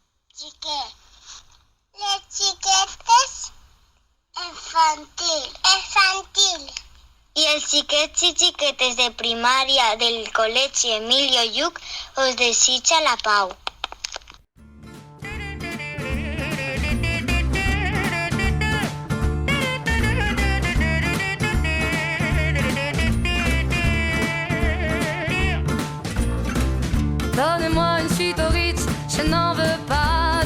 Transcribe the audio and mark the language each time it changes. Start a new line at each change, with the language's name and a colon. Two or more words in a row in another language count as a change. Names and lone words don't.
Catalan: Chique. Le chiquetes infantil. Infantil. I els xiquets i xiquetes de primària del Col·legi Emilio Lluch us desitja la pau.
French: Donnez-moi une suite au Ritz, je n'en veux pas.